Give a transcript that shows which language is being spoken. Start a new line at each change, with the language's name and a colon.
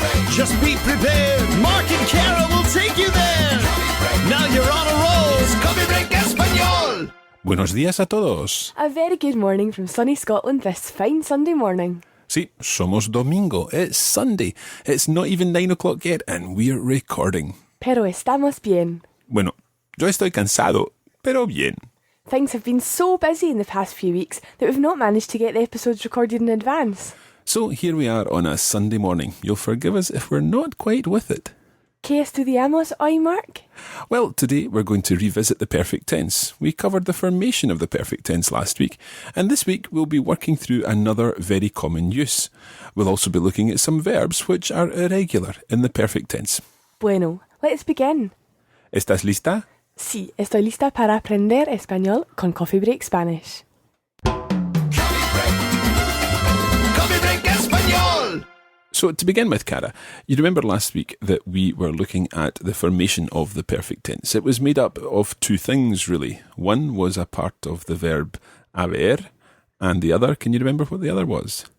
English: Just be prepared. Mark and Kara will take you there. Now you're on a roll. It's Coffee Break Español.
Spanish: Buenos días a todos.
English: A very good morning from sunny Scotland this fine Sunday morning.
Spanish: Sí, somos domingo.
English: It's Sunday. It's not even 9 o'clock yet and we're recording.
Spanish: Pero estamos bien. Bueno, yo estoy cansado, pero bien.
English: Things have been so busy in the past few weeks that we've not managed to get the episodes recorded in advance. So here we are on a Sunday morning. You'll forgive us if we're not quite with it.
Spanish: ¿Qué estudiamos hoy, Mark?
English: Well, today we're going to revisit the perfect tense. We covered the formation of the perfect tense last week, and this week we'll be working through another very common use. We'll also be looking at some verbs which are irregular in the perfect tense. Bueno, let's begin.
Spanish: ¿Estás lista? Sí, estoy lista para aprender español con Coffee Break Spanish. Coffee Break Español.
English: So to begin with, Cara, you remember last week that we were looking at the formation of the perfect tense. It was made up of two things, really. One was a part of the verb haber, and the other, can you remember what the other was?